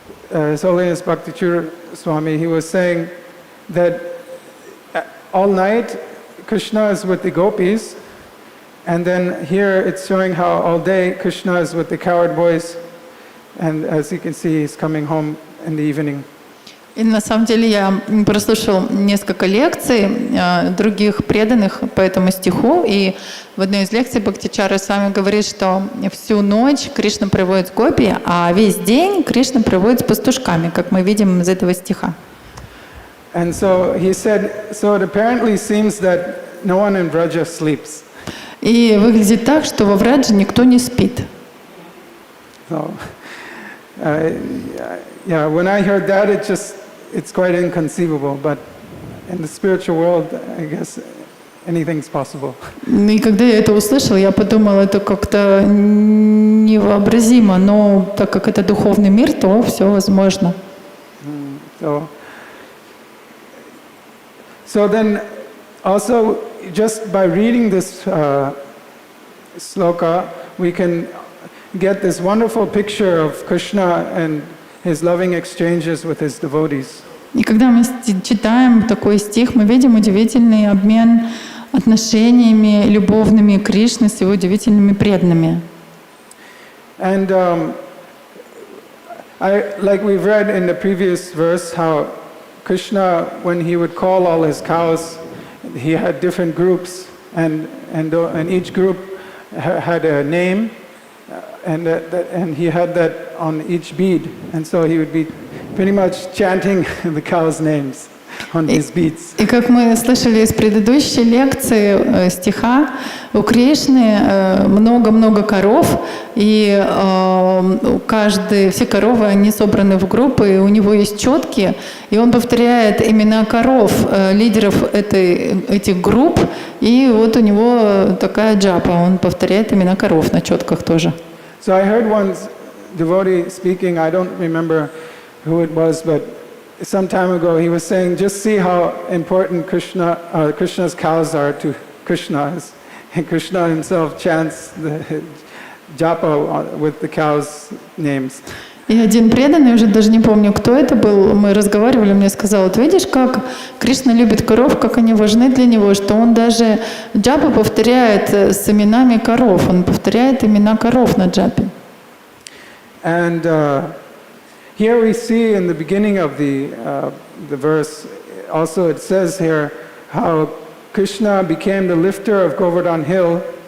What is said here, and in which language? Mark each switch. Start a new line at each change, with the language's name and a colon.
English: His Holiness Bhakti Swami, he was saying that all night Krishna is with the gopis, and then here it's showing how all day Krishna is with the cowherd boys, and as you can see, he's coming home in the evening.
Russian: И на самом деле я прослушал несколько лекций других преданных по этому стиху, и в одной из лекций Бхактичара с вами говорит, что всю ночь Кришна проводит с гопи, а весь день Кришна проводит с пастушками, как мы видим из этого стиха.
English: And so he said, so it apparently seems that no one in Vraja sleeps.
Russian: И выглядит так, что во Врадже никто не спит.
English: So, yeah, when I heard that, it's quite inconceivable. But in the spiritual world, I guess anything's possible.
Russian: И когда я это услышала, я подумала, это как-то невообразимо, но так как это духовный мир, то все возможно.
English: So then, also, just by reading this sloka, we can get this wonderful picture of Krishna and his loving exchanges with his devotees.
Russian: И когда мы читаем такой стих, мы видим удивительный обмен отношениями любовными Кришны с его удивительными преданными.
English: And like we've read in the previous verse, how Krishna, when he would call all his cows, he had different groups, and each group had a name, and he had that on each bead, and so he would be pretty much chanting the cows' names on these beads.
Russian: И как мы слышали из предыдущей лекции стиха, у Кришны много-много коров, и все коровы, они собраны в группы, и у него есть четки, и он повторяет имена коров, лидеров этих групп, и вот у него такая джапа, он повторяет имена коров на четках тоже.
English: So I heard one devotee speaking, I don't remember who it was, but some time ago he was saying, just see how important Krishna's cows are to Krishna. And Krishna himself chants the japa with the cows' names.
Russian: И один преданный, уже даже не помню, кто это был, мы разговаривали, мне сказал, вот видишь, как Кришна любит коров, как они важны для него, что он даже джапу повторяет с именами коров, он повторяет имена коров на джапе.
English: And here we see in the beginning of the verse, also it says here how Krishna became the lifter of Govardhan hill.